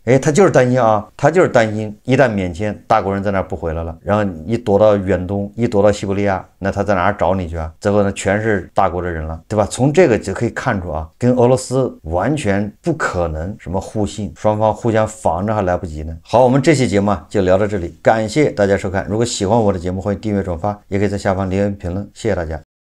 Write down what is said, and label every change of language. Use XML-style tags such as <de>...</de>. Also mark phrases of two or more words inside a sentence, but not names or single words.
<zh>哎，他就是擔心啊，他就是擔心一旦免簽，大國人在那兒不回來了，然後你躲到遠東，一躲到西伯利亞，那他在哪兒找你去啊？最後呢，全是大國的人了，對吧？從這個就可以看出啊，跟俄羅斯完全不可能什麼互信，雙方互相防着還來不及呢。好，我們這期節目就聊到這裡，感謝大家收看。如果喜歡我的節目，歡迎訂閱轉發，也可以在下方留言評論，謝謝大家。</zh>